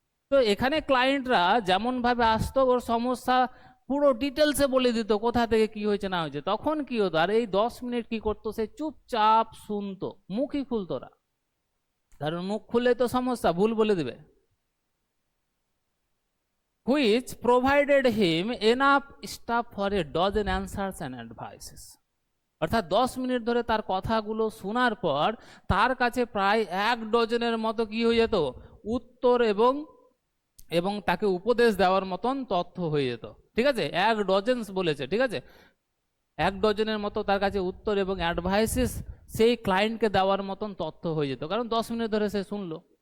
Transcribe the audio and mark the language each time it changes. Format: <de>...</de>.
<bn>তো এখানে ক্লায়েন্টরা যেমন ভাবে আসতো, ওর সমস্যা পুরো ডিটেলসে বলে দিত কোথা থেকে কি হয়েছে না হয়েছে, তখন কি হতো, আর এই 10 মিনিট কি করতো, সে চুপচাপ শুনতো, মুখই খুলতো না, কারণ মুখ খুললে তো সমস্যা, ভুল বলে দিবে।</bn> <en>which provided him enough stuff for a dozen answers and advices।</en> <bn>অর্থাৎ 10 মিনিট ধরে তার কথাগুলো শোনার পর তার কাছে প্রায় 1 ডজনের মতো কি হয়ে যেত, উত্তর এবং এবং তাকে উপদেশ দেওয়ার মতন তথ্য হয়ে যেত। ঠিক আছে, 1 ডজন বলেছে, ঠিক আছে, 1 ডজনের মতো তার কাছে উত্তর এবং অ্যাডভাইসেস সেই ক্লায়েন্টকে দেওয়ার মতন তথ্য হয়ে যেত, কারণ 10 মিনিট ধরে সে শুনলো।</bn>